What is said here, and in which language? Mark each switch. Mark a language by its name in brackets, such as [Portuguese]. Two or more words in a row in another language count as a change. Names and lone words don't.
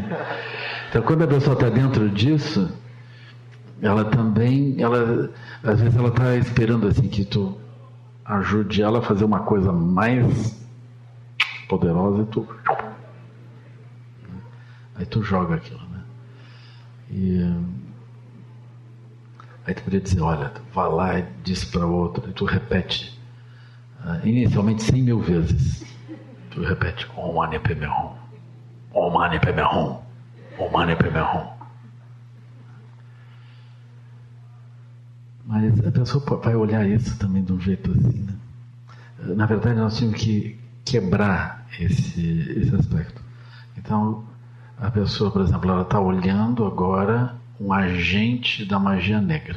[Portuguese] Então, quando a pessoa está dentro disso, ela também, às vezes ela está esperando assim que tu ajude ela a fazer uma coisa mais poderosa e aí tu joga aquilo, né? E aí tu poderia dizer, olha, tu vai lá e diz para o outro, e tu repete inicialmente 100.000 vezes. Tu repete [Sanskrit] ॐ मणि पद्मे हूँ, ॐ मणि पद्मे हूँ, ॐ मणि पद्मे हूँ. [Portuguese] Mas a pessoa vai olhar isso também de um jeito assim, né? Na verdade, nós tínhamos que quebrar esse aspecto. Então, a pessoa, por exemplo, ela está olhando agora um agente da magia negra.